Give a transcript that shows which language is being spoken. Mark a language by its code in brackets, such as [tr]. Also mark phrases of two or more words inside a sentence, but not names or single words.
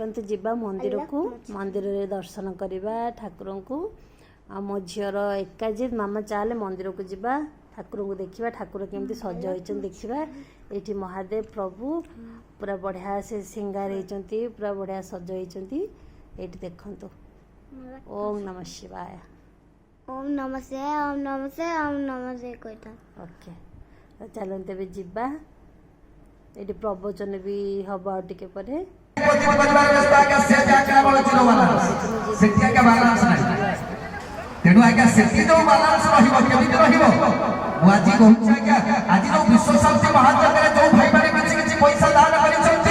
[or] ଯିବା ମନ୍ଦିରକୁ ମନ୍ଦିରରେ ଦର୍ଶନ କରିବା ଠାକୁରଙ୍କୁ ଆଉ ମୋ ଝିଅର ଏକା ଜିଦ୍ ମାମା ଚାଲେ ମନ୍ଦିରକୁ ଯିବା ଠାକୁରଙ୍କୁ ଦେଖିବା ଠାକୁର କେମିତି ସଜ ହେଇଛନ୍ତି ଦେଖିବା ଏଇଠି ମହାଦେବ ପ୍ରଭୁ ପୁରା ବଢ଼ିଆ ସେ ସିଙ୍ଗାର ହେଇଛନ୍ତି ପୁରା ବଢ଼ିଆ ସଜ ହେଇଛନ୍ତି ଏଇଠି ଦେଖନ୍ତୁ [sa] ओम् नमः शिवाय ओम नमः शिवाय ओम नमः शिवाय ओम नमः शिवाय कहता [hi] ओके तो चलते तेज [or] ଯିବା ଏଠି ପ୍ରବଚନ ବି ହବ ଆଉ ଟିକେ ପରେ ତେଣୁ ଆଜ୍ଞା ସେଠି ଯୋଉ ବାଲାନ୍ସ ରହିବ କେମିତି ରହିବ ମୁଁ ଆଜି କହୁଛି ଆଜ୍ଞା ଆଜି ଯୋଉ ବିଶ୍ୱ ଶାନ୍ତି ମହାଯଜ୍ଞରେ ଯୋଉ ଭାଇମାନେ କିଛି କିଛି ପଇସା ଦାନ କରିଛନ୍ତି